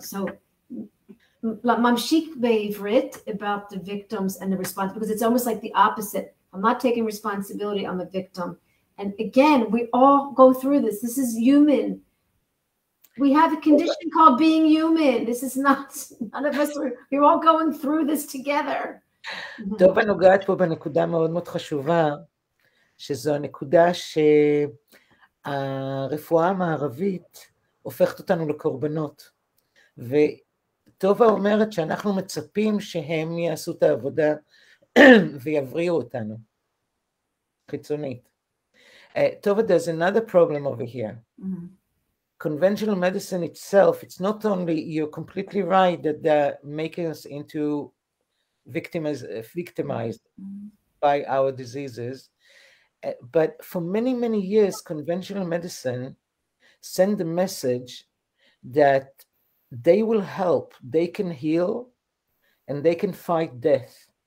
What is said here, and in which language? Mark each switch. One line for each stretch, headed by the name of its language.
English: So
Hebrew: ממשיך בעברית
English: about the victims and the response, because it's almost like the opposite. I'm not taking responsibility, I'm a victim. And again, we all go through this. This is human. We have a condition called being human. This is not, none of us, we're all going through this together.
Hebrew: טובה נוגעת פה בנקודה מאוד מאוד חשובה, שזו הנקודה שהרפואה המערבית הופכת אותנו לקורבנות. וטובה אומרת שאנחנו מצפים שהם יעשו את העבודה ויבריאו אותנו, חיצונית.
English: Tova, there's another problem over here. Conventional medicine itself, it's not only, you're completely right that they're making us into victimized by our diseases, but for many, many years, conventional medicine sent the message that they will help, they can heal, and they can fight death.